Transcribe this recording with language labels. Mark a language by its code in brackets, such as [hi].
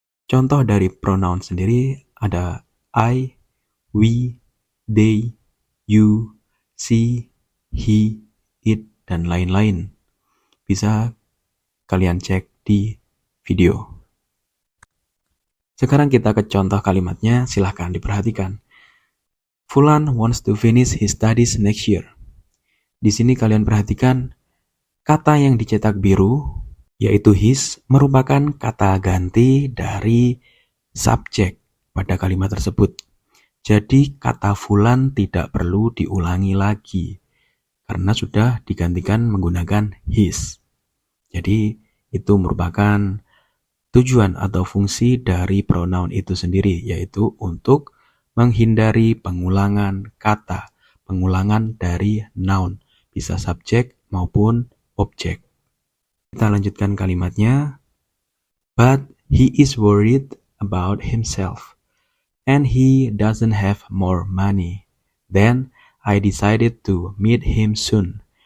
[id] Contoh dari pronoun sendiri ada I, we, they, you, she, he, it, dan lain-lain. Bisa kalian cek di video. Sekarang kita ke contoh kalimatnya, silahkan diperhatikan. [en] Fulan wants to finish his studies next year. [id] Di sini kalian perhatikan kata yang dicetak biru, yaitu his, merupakan kata ganti dari subjek pada kalimat tersebut. Jadi kata fulan tidak perlu diulangi lagi, karena sudah digantikan menggunakan his. Jadi itu merupakan tujuan atau fungsi dari pronoun itu sendiri, yaitu untuk menghindari pengulangan kata, pengulangan dari noun, bisa subjek maupun objek. Kita lanjutkan kalimatnya. [en] But he is worried about himself, and he doesn't have more money. Then I decided to meet him soon.